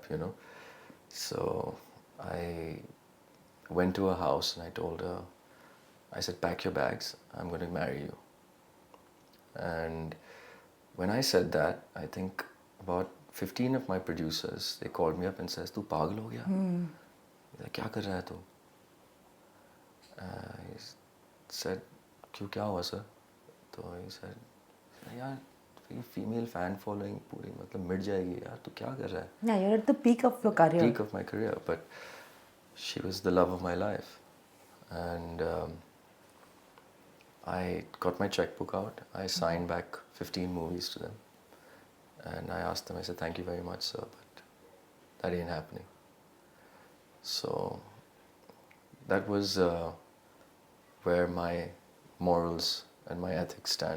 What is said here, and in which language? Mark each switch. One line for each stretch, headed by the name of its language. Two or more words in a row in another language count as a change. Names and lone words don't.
English: So I went to her house and I told her, I said, pack your bags, I'm going to marry you. And when I said that, I think about 15 of my producers, they called me up and says,
Hindi: "Tu pagal ho gaya? Kya kar raha hai tu?"
English: He said,
Hindi: "Kyun, kya hua sir?"
English: So he said,
Hindi: "यार,
English: female fan following
Hindi: पूरी मतलब मिट जाएगी यार, तू क्या कर रहा है?"
English: Yeah, you're at the peak of your career. Peak of my career, but she was the love of my life, and I got my checkbook out. I signed back 15 movies to them, and I asked them. I said, "Thank you very much, sir, but that ain't happening." So that was where my morals and my ethics stand.